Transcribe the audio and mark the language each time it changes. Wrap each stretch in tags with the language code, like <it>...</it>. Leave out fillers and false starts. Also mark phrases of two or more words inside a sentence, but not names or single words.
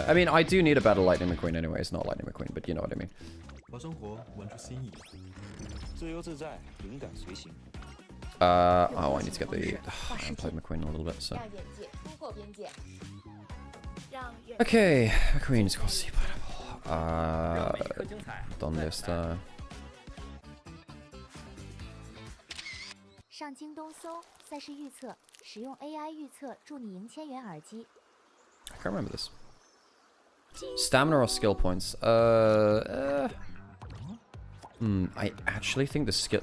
<en>I mean, I do need a better Lightning McQueen anyway. It's not Lightning McQueen, but you know what I mean. Oh, I need to get the... I haven't played McQueen in a little bit, so... Okay, McQueen's got C pineapple.</en> <es>¿Dónde está?</es> <zh>上京东搜赛事预测，使用 AI 预测助你赢千元耳机。</zh> <en>I can't remember this. Stamina or skill points? I actually think the skill...</en>